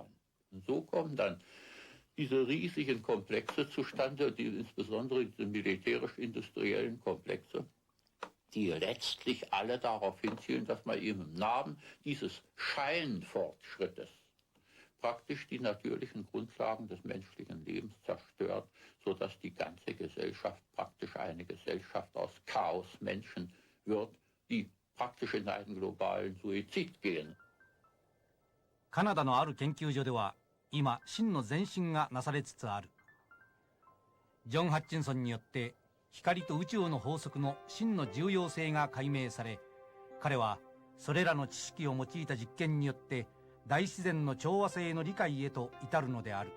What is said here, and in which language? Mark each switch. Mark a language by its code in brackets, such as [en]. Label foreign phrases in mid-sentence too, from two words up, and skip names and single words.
[de] Und so kommen dann diese riesigen Komplexe zustande, insbesondere diese militärisch-industriellen Komplexe, die letztlich alle darauf hinzielen, dass man eben im Namen dieses Scheinfortschrittes praktisch die natürlichen Grundlagen des menschlichen Lebens zerstört, sodass die ganze Gesellschaft praktisch eine Gesellschaft aus Chaosmenschen wird, die praktisch in einen globalen Suizid gehen. [ja] カナダのある研究所では今真の前進がなされつつある。ジョン・ハッチンソンによって光と宇宙の法則の真の重要性が解明され、彼はそれらの知識を用いた実験によって大自然の調和性の理解へと至るのである。